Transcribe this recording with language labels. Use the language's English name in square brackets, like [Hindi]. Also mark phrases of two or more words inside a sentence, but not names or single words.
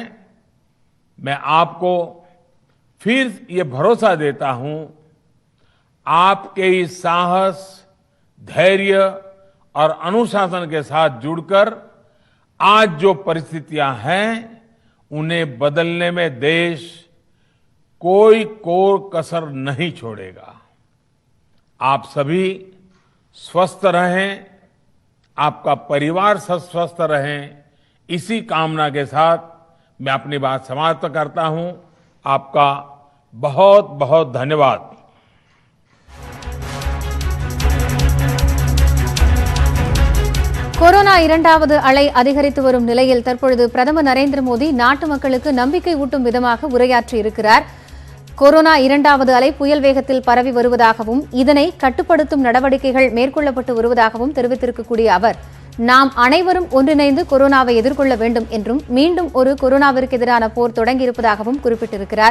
[Hindi] मैं आपको फिर ये भरोसा देता हूं, आपके इस साहस, धैर्य और अनुशासन के साथ जुड़कर आज जो परिस्थितियां हैं उन्हें बदलने में देश कोई कसर नहीं छोड़ेगा। आप सभी स्वस्थ रहें, आपका परिवार स्वस्थ रहे, इसी कामना के साथ मैं अपनी बात समाप्त करता हूं। आपका बहुत बहुत धन्यवाद। [Tamil] கொரோனா இரண்டாவது அலை அதிகரித்து வரும் நிலையில் தற்பொழுது பிரதமர் நரேந்திர மோடி நாட்டு மக்களுக்கு நம்பிக்கை ஊட்டும் விதமாக உரையாற்றியிருக்கிறார். கொரோனா இரண்டாவது அலை புயல் வேகத்தில் பரவி வருவதாகவும் இதனை கட்டுப்படுத்தும் நடவடிக்கைகள் மேற்கொள்ளப்பட்டு வருவதாகவும் தெரிவித்திருக்கக்கூடிய அவர், நாம் அனைவரும் ஒன்றிணைந்து கொரோனாவை எதிர்கொள்ள வேண்டும் என்றும் மீண்டும் ஒரு கொரோனாவிற்கு எதிரான போர் தொடங்கியிருப்பதாகவும் குறிப்பிட்டிருக்கிறார்.